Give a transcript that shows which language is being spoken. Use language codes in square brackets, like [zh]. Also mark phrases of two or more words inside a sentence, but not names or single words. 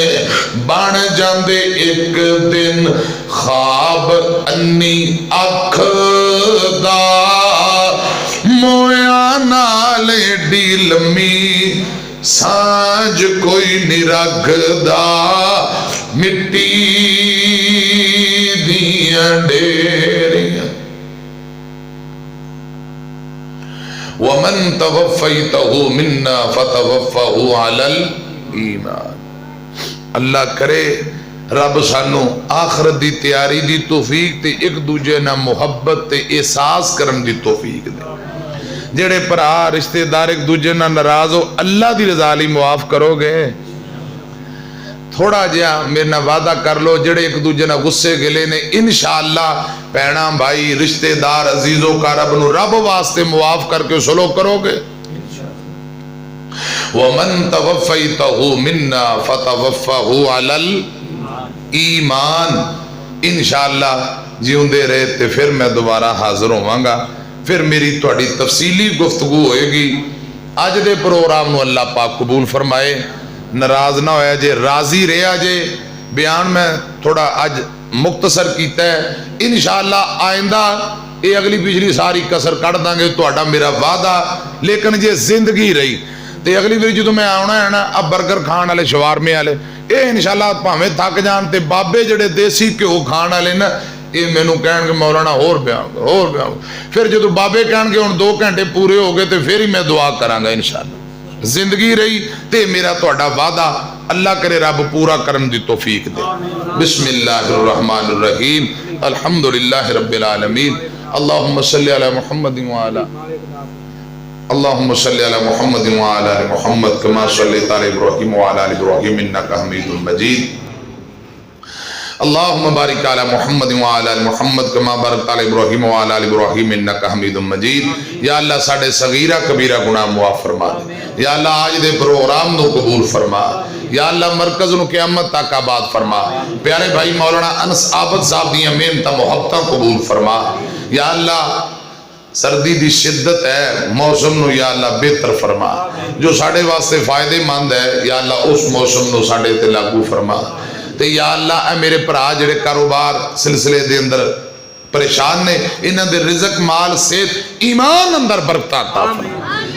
[pa] بن جاندے اک دن خواب انھی اکھ دا، مویاں نال نال ایڈی لمی سانجھ کوئی نہیں رکھدا، مٹی دیاں ڈھیریاں. [ar] ومن توفيته منا فتوفه على الإيمان. [pa] اللہ کرے رب سانوں آخرت دی تیاری دی توفیق تے اک دوجے نال محبت تے احساس کرن دی توفیق دے. جیہڑے بھرا رشتہ دار اک دوجے نال ناراض ہو، اللہ دی رضا لئی معاف کرو گے. تھوڑا جیہا میرے نال وعدہ کر لو، جیہڑے اک دوجے نال غصے گلے نے، ان شاء اللہ بھیناں بھائی رشتہ دار عزیزاں نوں رب واسطے معاف کر کے سلوک کرو گے. [ar] ومن توفيته منا فتوفه على الإيمان. [pa] ان شاء اللہ جیوندے رہے تے فیر میں دوبارہ حاضر ہوواں گا، فیر میری تھوڑی تفصیلی گفتگو ہووے گی. اج دے پروگرام نوں اللہ پاک قبول فرمائے، ناراض نہ ہویا جے، راضی رہیا جے. بیان میں تھوڑا اج مختصر کیتا اے، ان شاء اللہ آئندہ ایہ اگلی پچھلی ساری کسر کڈھ دیاں گے، تہاڈا میرا وعدہ. لیکن جے زندگی رہی تے اگلی وار جو میں آنا اے نا، اب برگر کھان والے، شوارمے والے، ایہ ان شاء اللہ بھاویں تھک جان، تے بابے جیہڑے دیسی گھیو کھان والے نا، ایہ مینوں کہن مولانا ہور بیان. فیر جو بابے کہن ہن 2 گھنٹے پورے ہو گئے تے فیر ای میں دعا کراں گا ان شاء اللہ. زندگی رہی تے میرا تہاڈا وعدہ اللہ کرے رب پورا کرن دی توفیق دے. [ar] بسم الله الرحمن الرحيم، الحمد لله رب العالمين. اللهم صل على محمد وعلى اللهم صل على محمد وعلى آل محمد كما صليت على إبراهيم وعلى آل إبراهيم إنك حميد مجيد. اللهم بارك على محمد وعلى آل محمد كما باركت على إبراهيم وعلى آل إبراهيم إنك حميد مجيد. يا الله [pa] ساڈے صغیرہ کبیرہ گناہ معاف فرما دے. [ar] يا الله [pa] اج دے پروگرام نوں قبول فرما. [ar] يا الله [pa] مرکز نوں قیامت تک آباد فرما. پیارے بھائی مولانا انس عابد صاحب دی محنت محبتاں قبول فرما. [ar] يا الله [pa] سردی دی شدت اے، موسم نوں [ar] يا الله [pa] بہتر فرما، جو ساڈے واسطے فائدہ مند اے [ar] يا الله [pa] اس موسم نوں ساڈے تے لاگو فرما. تے [ar] يا الله [pa] میرے بھرا جیہڑے کاروبار سلسلے دے اندر پریشان نے، اینہاں دے رزق مال صحت ایمان اندر برکت عطا فرما.